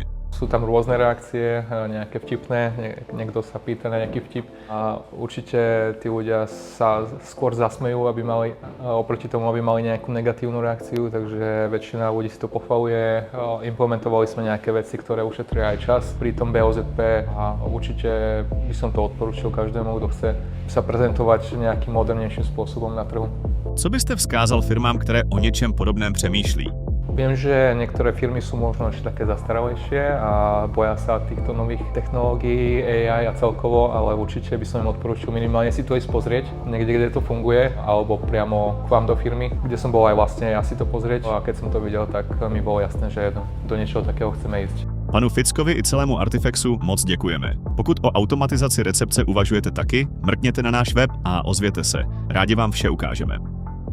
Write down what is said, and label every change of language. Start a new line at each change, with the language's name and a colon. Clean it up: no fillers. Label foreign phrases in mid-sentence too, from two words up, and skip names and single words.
Slovak: Sú tam rôzne reakcie, nejaké vtipné, niekto sa pýta na nejaký vtip a určite tí ľudia sa skôr zasmejú, aby mali, oproti tomu, aby mali nejakú negatívnu reakciu, takže väčšina ľudí si to pochvaluje. Implementovali sme nejaké veci, ktoré ušetria aj čas pri tom BOZP a určite by som to odporúčil každému, kto chce sa prezentovať nejakým modernejším spôsobom na trhu.
Czech: Co byste vzkázal firmám, které o něčem podobném přemýšlí?
Slovak: Viem, že niektoré firmy sú možno ešte také zastaralejšie a boja sa týchto nových technológií, AI a celkovo, ale určite by som im odporúčil minimálne si to ísť pozrieť, niekde, kde to funguje, alebo priamo k vám do firmy, kde som bol aj vlastne ja si to pozrieť a keď som to videl, tak mi bolo jasné, že do niečoho takého chceme ísť.
Czech: Panu Fickovi i celému Artifexu moc děkujeme. Pokud o automatizaci recepce uvažujete taky, mrkněte na náš web a ozvěte se. Rádi vám vše ukážeme.